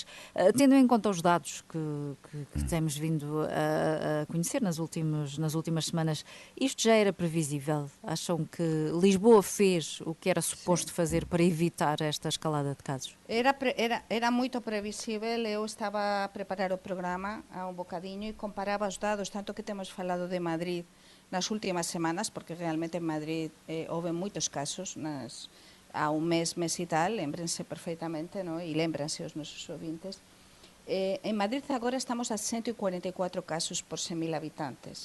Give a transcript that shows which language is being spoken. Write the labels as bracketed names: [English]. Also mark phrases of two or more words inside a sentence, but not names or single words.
[Portuguese] Tendo em conta os dados que temos vindo a conhecer nas últimas semanas, isto já era previsível? Acham que Lisboa fez o que era suposto fazer para evitar esta escalada de casos? Era muito previsível. Eu estava a preparar o programa há um bocadinho e comparava os dados, [Galician] tanto que temos falado de Madrid nas últimas semanas, porque realmente en Madrid houve moitos casos há un mes e tal, lembrense perfectamente, ¿no? E lembranse os nosos ouvintes. En Madrid agora estamos a 144 casos por 100.000 habitantes.